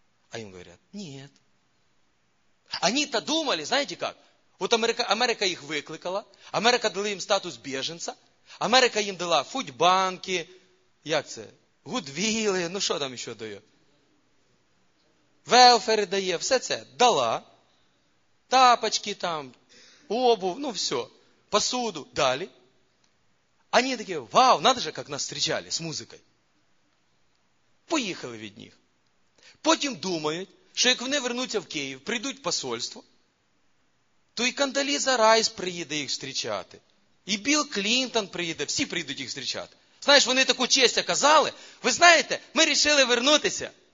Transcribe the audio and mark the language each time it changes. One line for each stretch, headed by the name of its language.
Russian: А им говорят: нет. Они-то думали, знаете как? Вот Америка их выкликала, Америка дала им статус беженца, Америка им дала фудбанки,
Ukrainian: як це?
Russian: Гудвилли, ну что там еще дает? Велфери дает,
Ukrainian: все це дала.
Russian: Тапочки там, обувь, ну все. Посуду дали. Они такие: вау, надо же, как нас встречали с музыкой.
Ukrainian: Поїхали від них. Потім думають, що як вони вернуться в Київ, прийдуть в посольство, то і Кондоліза Райс приїде їх зустрічати, і Білл Клінтон приїде, всі прийдуть їх зустрічати. Знаєш, вони таку честь оказали. Ви знаєте, ми вирішили вернутися.